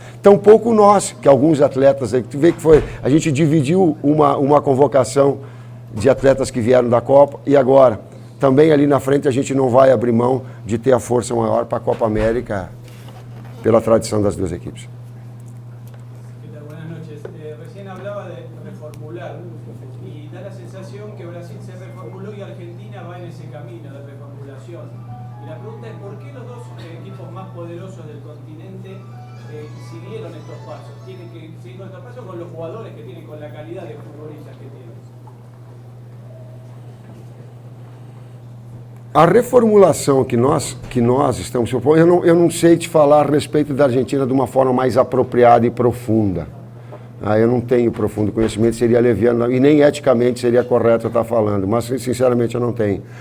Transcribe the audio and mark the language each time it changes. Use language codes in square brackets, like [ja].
[pt] Tampouco nós, que alguns atletas, tu vê que foi, a gente dividiu uma convocação de atletas que vieram da Copa e agora, também ali na frente a gente não vai abrir mão de ter a força maior para a Copa América pela tradição das duas equipes. [es] Buenas noches. Recién hablaba de reformular y da la sensación que Brasil se reformuló y Argentina va en ese camino de reformulación. Y la pregunta es ¿por qué los dos equipos más poderosos del continente siguieron estos pasos? Tienen que seguir con estos pasos con los jugadores que tienen, con la calidad de futbolistas que tienen. [pt] A reformulação que nós estamos propondo, eu não sei te falar a respeito da Argentina de uma forma mais apropriada e profunda. Eu não tenho profundo conhecimento, seria leviano, e nem eticamente seria correto eu estar falando, mas sinceramente eu não tenho.